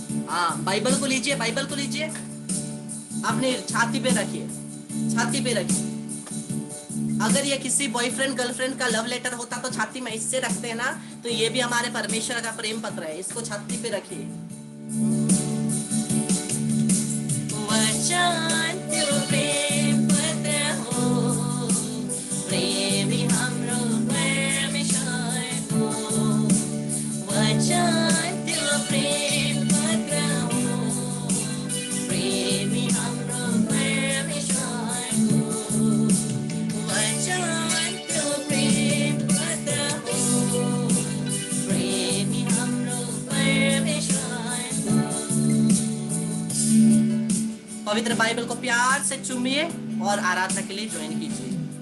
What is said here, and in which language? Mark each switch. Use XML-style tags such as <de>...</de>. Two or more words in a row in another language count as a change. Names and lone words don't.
<hi>हाँ, बाइबल को लीजिए, बाइबल को लीजिए, अपने छाती पे रखिए, छाती पे रखिए। अगर ये किसी</hi> <en>boyfriend girlfriend</en> <hi>का</hi> <en>love letter</en> <hi>होता तो छाती में इससे रखते हैं ना, तो ये भी हमारे परमेश्वर का प्रेम पत्र है, इसको छाती पे रखिए।</hi> <ne>वचन त्यो प्रेम पत्र हो, प्रेमी हाम्रो परमेश्वरको। वचन त्यो प्रेम पत्र हो, प्रेमी हाम्रो परमेश्वरको। वचन त्यो प्रेम पत्र हो, प्रेमी हाम्रो परमेश्वरको।</ne> <hi>पवित्र बाइबल को प्यार से चूमिए और आराधना के लिए ज्वाइन कीजिए।</hi>